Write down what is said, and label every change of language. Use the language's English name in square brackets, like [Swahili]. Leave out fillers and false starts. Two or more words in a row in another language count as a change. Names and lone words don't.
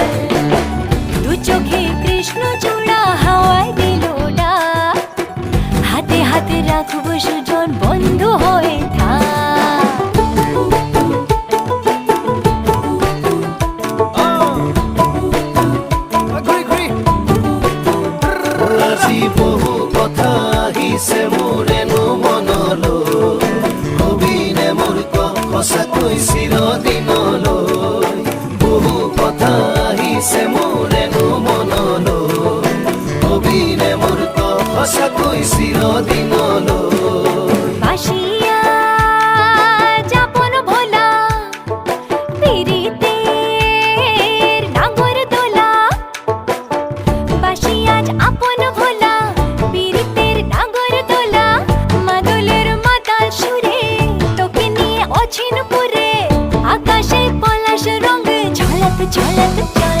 [Bangla] দু চোখে কৃষ্ণ চূড়া হাওয়ায় দিল ডাক, হাতে হাতে রাখবো সুজন বন্ধু হয়ে থাক। [Assamese] আজি বহু কথা আহিছে মোৰেনো মনলৈ, কবিনে মোৰ সঁচাকৈ চিৰদিনলৈ। বহু কথা আহিছে মোৰেনো মনলৈ, কবিনে মোৰ সঁচাকৈ চিৰদিনলৈ। [Bangla] বাসিয়া যাপন ভোলা পিরিতের নাগর দোলা, বাসিয়া আপন ভোলা পিরিতের নাগর দোলা। মাদলের মাতাল সুরে তোকে নিয়ে অছিন পুরে, আকাশে পলাশ রঙ ঝলক ঝলক চল।